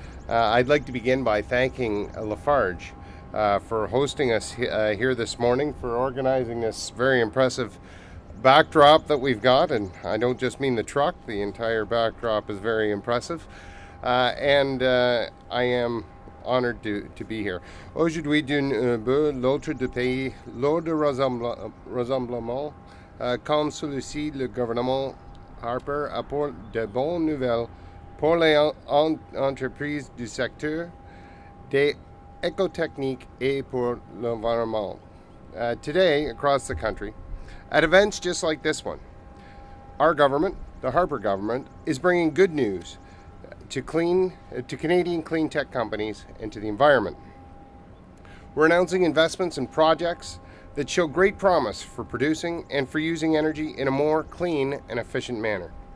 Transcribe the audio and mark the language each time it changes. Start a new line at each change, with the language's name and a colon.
English: I'd like to begin by thanking Lafarge for hosting us here this morning, for organizing this very impressive backdrop that we've got. And I don't just mean the truck, the entire backdrop is very impressive. And I am honored to be here.
French: Aujourd'hui, d'une peu l'autre de pays, lors de rassemblement, comme celui-ci, le gouvernement Harper apporte de bonnes nouvelles pour les entreprises du secteur des écotechniques et pour l'environnement.
English: Today, across the country, at events just like this one, our government, the Harper government, is bringing good news to Canadian clean tech companies and to the environment. We're announcing investments in projects that show great promise for producing and for using energy in a more clean and efficient manner.